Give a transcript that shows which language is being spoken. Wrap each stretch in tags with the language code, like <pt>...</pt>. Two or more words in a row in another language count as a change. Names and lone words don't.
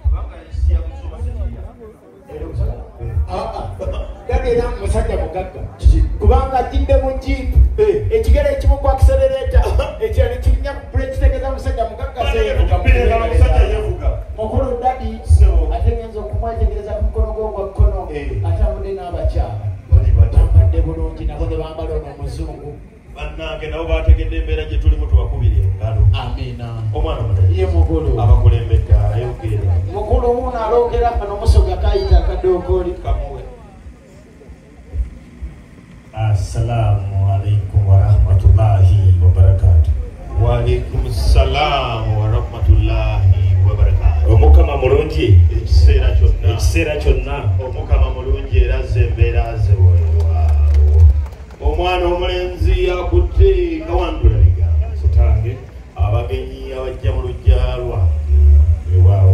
<lg>ddadi era musajja mugagga kubanga atidde mu jiipu ekigere ekimu ku akiserereeta ekirala kirinnya ku bule kitegeeza musajja mugagga mukulu ddadi ate ngenza okumwetegereza ku mukono gwo gwa kkono atambudde n'abakyala bambadde bulungi nabo ne bambala ono omuzungu bannange nabo bategedde embeera gye tulimu tubakubira engalo amina omwana omuto ye mukulu abakulembedde ayogere mukulu wuno alongera kano musoga kayita akadookoli kamuwe</lg> <ar>السلام عليكم ورحمة الله وبركاته. وعليكم السلام ورحمة الله وبركاته.</ar> <lg>Omukama mulungi ekiseera kyonna omukama mulungi era zembeera zewewa omwana omulenzi akutte kawandula ligamba kitange abagenyi abajja mu lujja lwange ewaawo</lg>